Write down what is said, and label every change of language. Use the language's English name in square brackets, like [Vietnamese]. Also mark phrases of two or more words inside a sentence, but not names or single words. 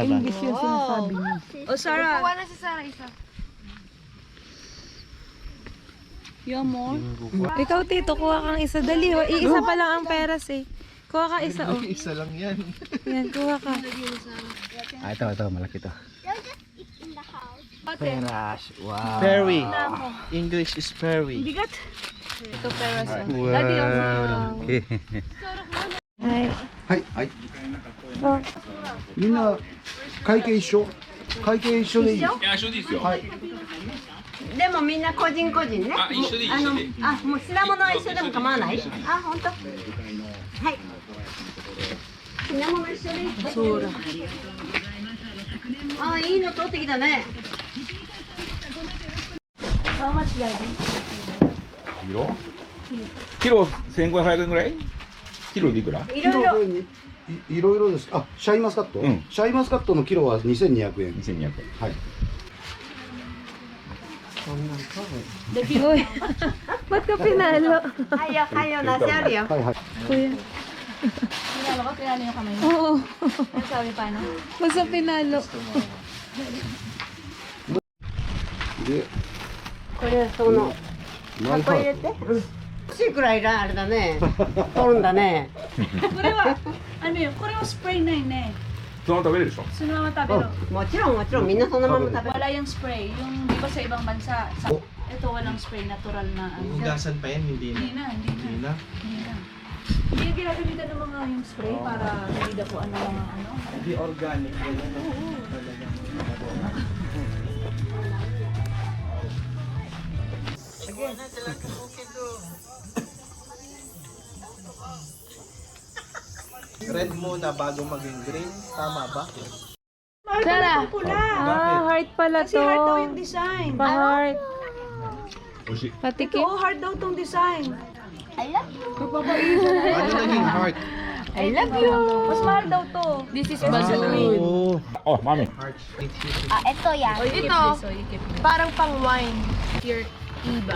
[Filipino] English yung sinasabi niya. Oh, Sarah. Kuha na si Sarah isa. Yung more. Ikaw, Tito, kuha kang isa. Dali, iisa pa lang ang peras eh. Kuha ka isa, oh. Isa lang yan. Yan, kuha ka. Ito, malaki to. Peras. Wow. Perry. [English] English is perry. [Filipino] Bigat. Ito peras. Wow. Daddy, Ay. [Japanese] はいはいみんな会計一緒会計一緒でいいいや、一緒でいいですよ。はいでもみんな個人個人ね。あ、一緒でいい、一緒でいい。もう品物は一緒でも構わない。あ、本当。はい。品物一緒でいい。そうだ。あ、いいの取ってきたね。キロ1500円ぐらい？キロでいくら？いろいろ。いろいろですあシャインマスカット、うんシャインマスカットのキロは2200円 2200円。はい [Filipino] Uy, ba't ka pinalo? Kayo, kayo, nasyari [Japanese] はいはい [Filipino] Kuya. Pinalo ko, pinalo yung kamay mo. Oo. Ano sabi paano? Basta pinalo. [Japanese] でこれ、その、何箱入れて。欲しいくらいあれだね。取るんだね。これは、 [Filipino] ano yun? [Japanese] これはスプレーないね。そのまま食べれるでしょ？そのまま食べろ。もちろん、もちろん、みんなそのまま食べる。 [Filipino] Wala yung spray. Yung, di ba sa ibang bansa? Sa, Ito walang spray, natural na ano. Hugasan pa yan, hindi na. Hindi na. Hindi na. Hindi na. Hindi yung ginagamitan ng mga yung spray para hindi na po ano mga ano. Hindi organic. Ganyan, no? Talagang. Red muna bago maging green. Tama ba? Sara. Ah, heart pala Kasi to. hard daw yung design. Pa-heart. [Japanese] 美味しい。 [Filipino] Patikim. Oo, hard daw tong design. Ano naging heart? [English] I love you. [Filipino] Mas mahal daw to. [English] This is baluin. Oh, [Japanese] あ、豆。 [Filipino] heart. Ito yan. Ito, parang pang wine. Pure iba.